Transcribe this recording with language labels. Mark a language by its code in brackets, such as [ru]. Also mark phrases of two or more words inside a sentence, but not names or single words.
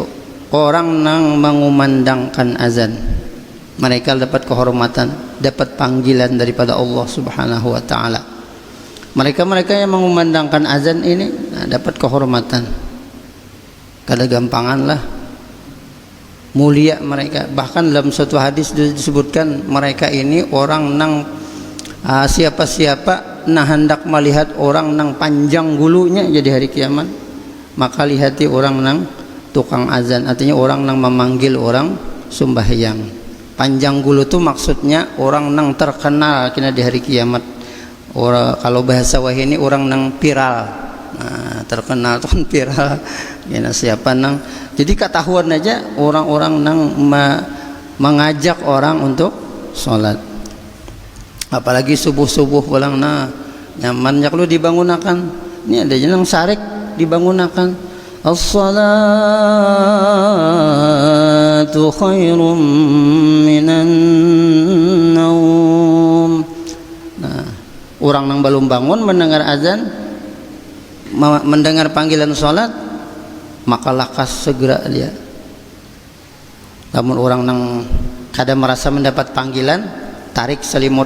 [id] Orang yang mengumandangkan azan. Mereka dapat kehormatan, dapat panggilan daripada Allah [ar] سبحانه وتعالى. [id] Mereka yang mengumandangkan azan ini dapat kehormatan. [bjn] Kada gampangan lah, mulia mereka. Bahkan dalam suatu hadis disebutkan mereka ini orang nang siapa-siapa nah hendak melihat orang nang panjang gulunya jadi hari kiamat, maka lihati orang nang tukang azan, artinya orang nang memanggil orang sembahyang. Panjang gulu itu maksudnya orang nang terkenal kena di hari kiamat. Orang kalau bahasa wahini orang nang viral. Nah, terkenal tuh kan viral. Kena siapa nang. Jadi ketahuan aja orang-orang nang mengajak orang untuk sholat. Apalagi subuh-subuh pulang nyamannya kalau dibangunakan. Ini ada jenang sarek dibangunakan. [ar] الصلاة خير من النوم. [bjn] Nah, orang nang belum bangun mendengar azan, mendengar panggilan sholat, maka lakas segera dia. Namun orang nang kadang merasa mendapat panggilan, tarik selimut.